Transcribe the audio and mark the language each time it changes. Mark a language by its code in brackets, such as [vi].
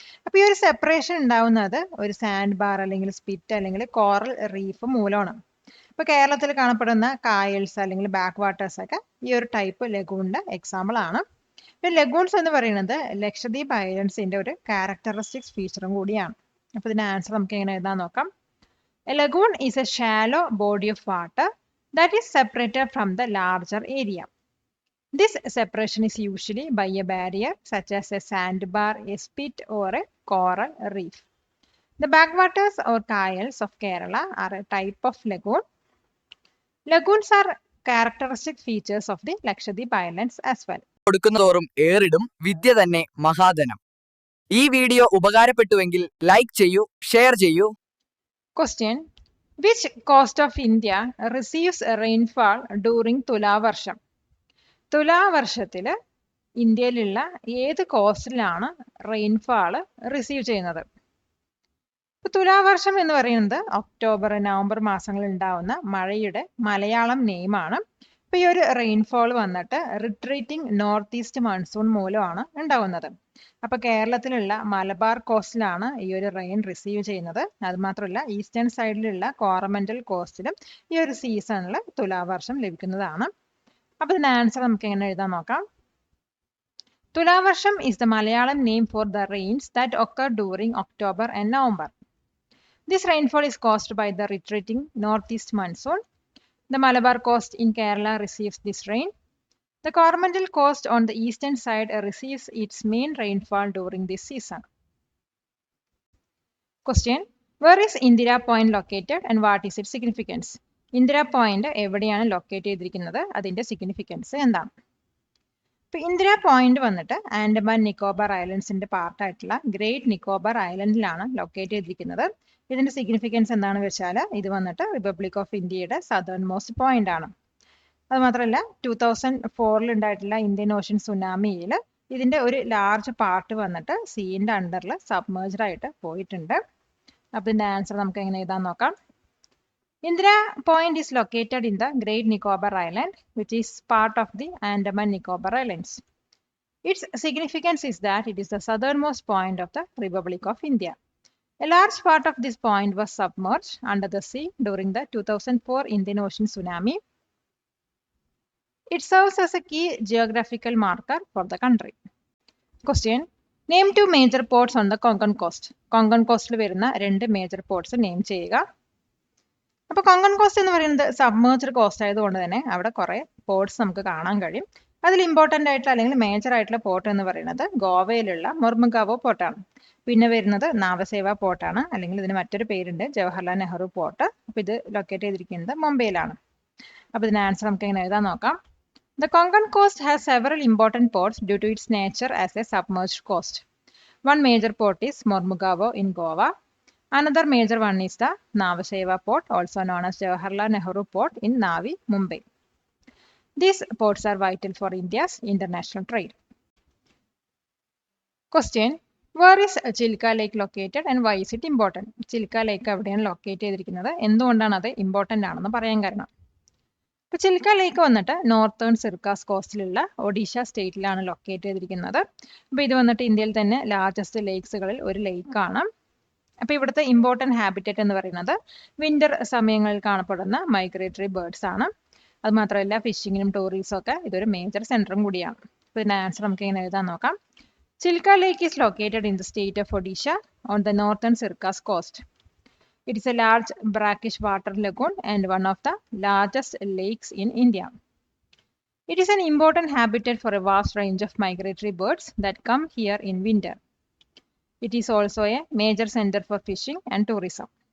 [ml] അപ്പൊ ഈ ഒരു സെപ്പറേഷൻ ഉണ്ടാവുന്നത് ഒരു സാൻഡ് ബാർ അല്ലെങ്കിൽ സ്പിറ്റ് അല്ലെങ്കിൽ കോറൽ റീഫ് മൂലമാണ്. ഇപ്പൊ കേരളത്തിൽ കാണപ്പെടുന്ന കായൽസ് അല്ലെങ്കിൽ ബാക്ക് വാട്ടേഴ്സ് ഒക്കെ ഈ ഒരു ടൈപ്പ് ലഗൂണിന്റെ എക്സാമ്പിൾ ആണ്. പിന്നെ ലഗൂൺസ് എന്ന് പറയുന്നത് ലക്ഷദ്വീപ് ഐലൻഡ്സിന്റെ ഒരു ക്യാരക്ടറിസ്റ്റിക്സ് ഫീച്ചറും കൂടിയാണ്. അപ്പൊ ഇതിന്റെ ആൻസർ നമുക്ക് എങ്ങനെ എഴുതാൻ നോക്കാം. [en] A lagoon is a shallow body of water that is separated from the larger area. This separation is usually by a barrier such as a sandbar, a spit, or a coral reef. The backwaters or kayals of Kerala are a type of lagoon. Lagoons are characteristic features of the Lakshadweep Islands as well. [ml] കൊടുക്കുന്നതോറും ഏറിടും വിദ്യ തന്നെ മഹാധനം. ഈ video ഉപകാരപ്പെട്ടുവെങ്കിൽ like ചെയ്യൂ, share ചെയ്യൂ. [en] Question: which coast of India receives rainfall during Thulavarsham? [ml] തുലാവർഷത്തില് ഇന്ത്യയിലുള്ള ഏത് കോസ്റ്റിലാണ് റെയിൻഫാള് receive ചെയ്യുന്നത്? തുലാവർഷം എന്ന് പറയുന്നത് ഒക്ടോബർ നവംബർ മാസങ്ങളിൽ ഉണ്ടാവുന്ന മഴയുടെ മലയാളം നെയിമാണ്. ഇപ്പൊ ഈ ഒരു റെയിൻഫോൾ വന്നിട്ട് റിട്രീറ്റിംഗ് നോർത്ത് ഈസ്റ്റ് മൺസൂൺ മൂലമാണ് ഉണ്ടാവുന്നത്. അപ്പൊ കേരളത്തിലുള്ള മലബാർ കോസ്റ്റിലാണ് ഈ ഒരു റെയിൻ റിസീവ് ചെയ്യുന്നത്. അത് മാത്രമല്ല ഈസ്റ്റേൺ സൈഡിലുള്ള കോറമന്റൽ കോസ്റ്റിലും ഈ ഒരു സീസണിൽ തുലാവർഷം ലഭിക്കുന്നതാണ്. അപ്പൊ ഇതിന്റെ ആൻസർ നമുക്ക് എങ്ങനെ എഴുതാൻ നോക്കാം. [en] Thulavarsham is the Malayalam name for the rains that occur during October and November. This rainfall is caused by the retreating northeast monsoon. The Malabar coast in Kerala receives this rain. The Coromandel coast on the eastern side receives its main rainfall during this season. Question: where is Indira Point located and what is its significance? [ml] Indira Point എവിടെയാണ് locate ചെയ്തിരിക്കുന്നത്, അതിന്റെ significance എന്താണ്? ഇപ്പൊ Indira point വന്നിട്ട് Andaman Nicobar ഐലൻഡ്സിന്റെ പാർട്ടായിട്ടുള്ള great Nicobar ഐലൻഡിലാണ് locate ചെയ്തിരിക്കുന്നത്. ഇതിന്റെ significance എന്താണെന്ന് വെച്ചാൽ ഇത് വന്നിട്ട് റിപ്പബ്ലിക് ഓഫ് ഇന്ത്യയുടെ സദേൺ മോസ്റ്റ് പോയിന്റ് ആണ്. അത് മാത്രമല്ല 2004 ഉണ്ടായിട്ടുള്ള ഇന്ത്യൻ ഓഷ്യൻ സുനാമിയിൽ ഇതിന്റെ ഒരു ലാർജ് പാർട്ട് വന്നിട്ട് സീന്റെ അണ്ടറിൽ സബ്മേർജ്ഡ് ആയിട്ട് പോയിട്ടുണ്ട്. അപ്പൊ ഇതിന്റെ ആൻസർ നമുക്ക് എങ്ങനെ എഴുതാൻ നോക്കാം. [en] Indira Point is located in the Great Nicobar Island, which is part of the Andaman Nicobar Islands. Its significance is that it is the southernmost point of the Republic of India. A large part of this point was submerged under the sea during the 2004 Indian Ocean tsunami. It serves as a key geographical marker for the country. Question. Name two major ports on the Konkan coast. [ml] Konkan coast വരുന്ന രണ്ട് major ports name ചെയ്യുക. അപ്പോൾ Konkan cost എന്ന് പറയുന്നത് submerged cost ആയതുകൊണ്ട് തന്നെ അവിടെ കുറേ പോർട്സ് നമുക്ക് കാണാൻ കഴിയും. അതിൽ ഇമ്പോർട്ടൻ്റ് ആയിട്ടുള്ള അല്ലെങ്കിൽ മേജർ ആയിട്ടുള്ള പോർട്ട് എന്ന് പറയുന്നത് ഗോവയിലുള്ള മൊർമുഗാവോ പോർട്ടാണ്. പിന്നെ വരുന്നത് നാവസേവ പോർട്ടാണ്, അല്ലെങ്കിൽ ഇതിന് മറ്റൊരു പേരുണ്ട് ജവഹർലാൽ നെഹ്റു പോർട്ട്. അപ്പോൾ ഇത് ലൊക്കേറ്റ് ചെയ്തിരിക്കുന്നത് മുംബൈയിലാണ്. അപ്പോൾ ഇതിന് ആൻസർ നമുക്ക് എങ്ങനെ എഴുതാൻ നോക്കാം. [en] The Konkan coast has several important ports due to its nature as a submerged coast. One major port is Mormugao in Goa. Another major one is the Navaseva port, also known as Jawaharlal Nehru port in Navi, Mumbai. These ports are vital for India's international trade. Question. Where is Chilka Lake located and why is it important? [ml] Chilka Lake എവിടെയാണ് locate ചെയ്തിരിക്കുന്നത്, എന്തുകൊണ്ടാണ് അത് important ആണെന്ന് പറയാൻ കാരണം. ഇപ്പോൾ ചിൽക്ക ലേക്ക് വന്നിട്ട് northern Circars കോസ്റ്റിലുള്ള Odisha സ്റ്റേറ്റിലാണ് locate ചെയ്തിരിക്കുന്നത്. അപ്പോൾ ഇത് വന്നിട്ട് ഇന്ത്യയിൽ തന്നെ ലാർജസ്റ്റ് ലേക്സുകളിൽ ഒരു ലേക്കാണ്. അപ്പോൾ ഇവിടുത്തെ ഇമ്പോർട്ടൻറ്റ് ഹാബിറ്ററ്റ് എന്ന് പറയുന്നത് വിന്റർ സമയങ്ങളിൽ കാണപ്പെടുന്ന മൈഗ്രേറ്ററി ബേർഡ്സ് ആണ്. അത് മാത്രമല്ല ഫിഷിങ്ങിനും ടൂറിസം ഒക്കെ ഇതൊരു മേജർ സെൻറ്ററും കൂടിയാണ്. അപ്പോൾ ഇതിൻ്റെ ആൻസർ നമുക്ക് ഇങ്ങനെ എഴുതാൻ നോക്കാം. [en] Chilka lake is located in the state of Odisha on the northern Circars coast. It is a large brackish water lagoon and one of the largest lakes in India. It is an important habitat for a vast range of migratory birds that come here in winter. It is also a major center for fishing and tourism.